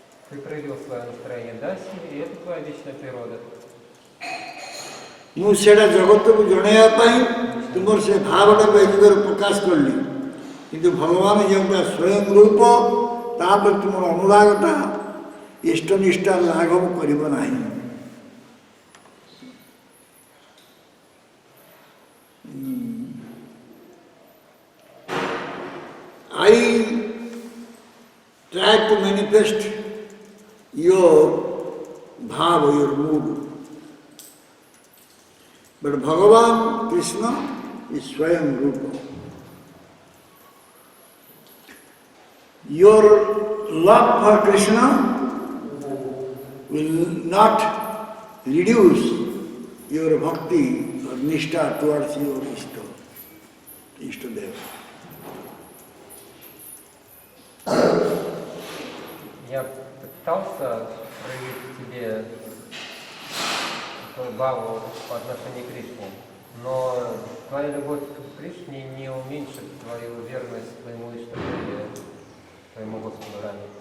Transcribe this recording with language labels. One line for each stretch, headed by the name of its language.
Russian: Ты проявил свое настроение Даси, и это твоя вечная природа.
Odia: ମୁଁ ସେଇଟା ଜଗତକୁ ଜଣାଇବା ପାଇଁ ତୁମର ସେ ଭାବଟାକୁ ଏ ଯୁଗରେ ପ୍ରକାଶ କଲି, କିନ୍ତୁ ଭଗବାନ ଯେଉଁଟା ସ୍ୱୟଂ ରୂପ ତାପରେ ତୁମର ଅନୁରାଗଟା ଇଷ୍ଟନିଷ୍ଠା ଲାଘବ କରିବ ନାହିଁ।
English: I try to manifest your bhava, your mood. But Bhagavan Krishna is Swayam Rupa. Your love for Krishna will not reduce your bhakti or nishtha towards your Ishtadeva.
Russian: Я пытался проявить в тебе такую бхаву по отношению к Кришне, но твоя любовь к Кришне не уменьшит твою верность твоему Иштадеве, твоему Господу Раме.